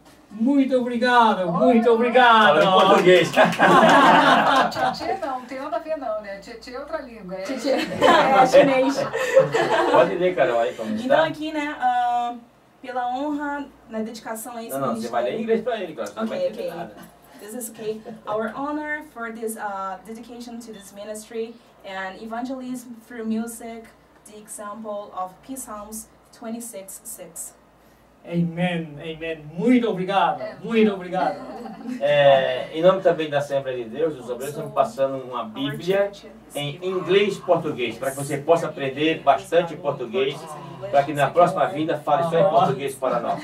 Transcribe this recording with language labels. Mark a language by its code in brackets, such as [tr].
[pt] Muito obrigado, muito obrigado. Fala em português. Tchê não tem nada a ver não, né? Tchê é outra língua. É chinês. Pode ler, Carol, aí como está. Então aqui, né, pela honra, na dedicação a esse Não, você vai ler em inglês para ele, Carol. Não vai entender nada. [en] This is okay. Our honor for this dedication to this ministry and evangelism through music, the example of Psalms 26:6. [pt] Amém, amém. Muito obrigado, muito obrigado. Em nome também da Assembleia de Deus, os obreiros estão passando uma Bíblia em inglês e português, para que você possa aprender bastante português, para que na próxima vida fale só em português para nós.